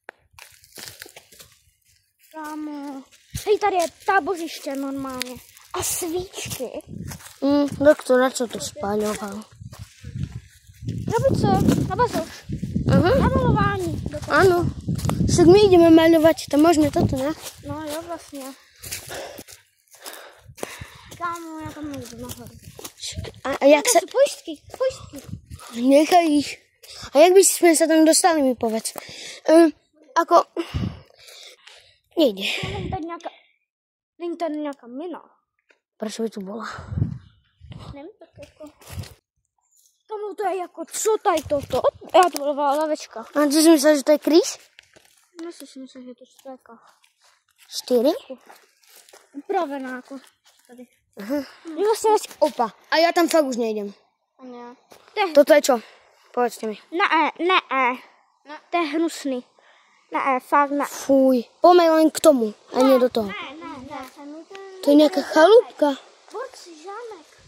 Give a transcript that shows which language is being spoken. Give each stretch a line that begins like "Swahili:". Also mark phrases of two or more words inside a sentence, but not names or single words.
Czech: Kámo. Hej, tady je tábořiště normálně. A svíčky.
Slovak: Doktor, na čo to spáľoval?
Czech: Co? Na bazoš. Na malování.
Slovak: Áno. Však my ideme maľovať, to môžeme toto, ne?
Czech: No jo, vlastně. Kámo, já tam nejdu nahoru.
Slovak: A jak sa...
Czech: Pojistky.
Slovak: Nechaj ich. A jak by sme sa tam dostali, mi povedz. Ako...
Czech: Nejde. Není tady nějaká mina.
Slovak: Prečo by tu bola?
Czech: Nevím, tak jako... Kámo, to je jako, co tady toto? Já to byla lavečka.
Slovak: A ty si myslel, že to je kríž?
Czech: Myslím, že je to štéka. 4? Upravená jako tady. Vlastně opa.
Slovak: A ja tam fakt už nejdem.
Czech: Ne.
Slovak: Toto je čo? Povedzte mi.
Czech: Ne. To je hnusný. Ne, fakt ne. Fuj.
Slovak: Poďme len k tomu, a nie do toho.
Czech: Ne.
Slovak: To je nejaká chalúbka.
Czech: Borci zámek.